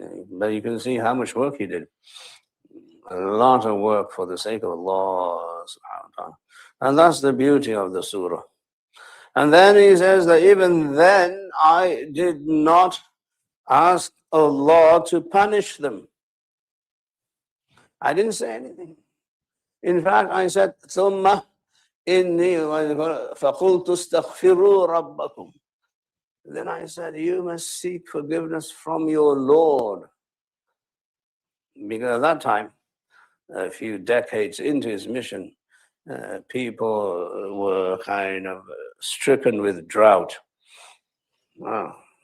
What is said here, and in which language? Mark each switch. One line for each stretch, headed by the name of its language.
English: But you can see how much work he did. A lot of work for the sake of Allah subhanahu wa ta'ala. And that's the beauty of the surah. And then he says that even then I did not ask Allah to punish them. I didn't say anything. In fact, I said,
Arabic: ثُمَّ إِنِّي فَقُلْتُ اسْتَغْفِرُوا رَبَّكُمْ.
English: Then I said, you must seek forgiveness from your Lord. Because at that time, a few decades into his mission, people were kind of stricken with drought. Wow.